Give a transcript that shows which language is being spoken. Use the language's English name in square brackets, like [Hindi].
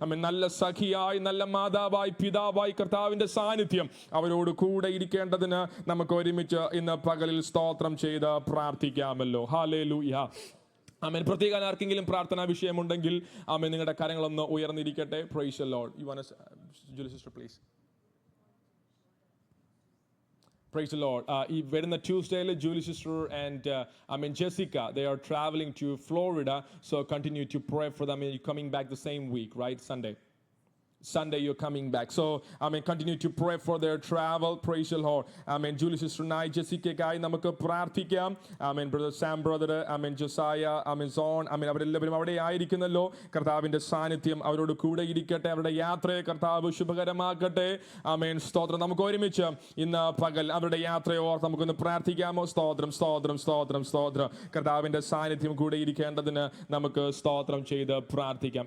[Malayalam] നല്ല സഖിയായി, നല്ല മാതാവായി, പിതാവായി കർത്താവിന്റെ സാന്നിധ്യം അവരോട് കൂടെ ഇരിക്കേണ്ടതിന് നമുക്ക് ഒരുമിച്ച് ഇന്ന് പകലിൽ സ്തോത്രം ചെയ്ത് പ്രാർത്ഥിക്കാമല്ലോ. ഹല്ലേലൂയ. പ്രത്യേകം ആർക്കെങ്കിലും പ്രാർത്ഥനാ വിഷയമുണ്ടെങ്കിൽ നിങ്ങളുടെ കരങ്ങളൊന്ന് ഉയർന്നിരിക്കട്ടെ. [English] Praise the Lord. You want Julie sister please. Praise the Lord. When the Tuesday, Julie sister and Jessica, they are traveling to Florida. So continue to pray for them. You're coming back the same week, right? Sunday you're coming back. So continue to pray for their travel. Praise the Lord. [Malayalam] Julie sister Nai, Jessica guy നമുക്ക് പ്രാർത്ഥിക്കാം. Brother Sam brother, Josiah, Zon, അവരെല്ലാവരും അവിടെ ആയിരിക്കുന്നല്ലോ. കർത്താവിന്റെ സാന്നിധ്യം അവരോട് കൂടെ ഇരിക്കട്ടെ. അവരുടെ യാത്രയെ കർത്താവ് ശുഭകരമാക്കട്ടെ. സ്തോത്രം. നമുക്ക് ഒരുമിച്ച് ഇന്ന് പകൽ അവരുടെ യാത്രയെ ഓർത്ത് നമുക്കൊന്ന് പ്രാർത്ഥിക്കാമോ? സ്തോത്രം സ്തോത്രം സ്തോത്രം സ്തോത്രം. കർത്താവിന്റെ സാന്നിധ്യം കൂടെ ഇരിക്കേണ്ടതിന് നമുക്ക് സ്തോത്രം ചെയ്ത് പ്രാർത്ഥിക്കാം.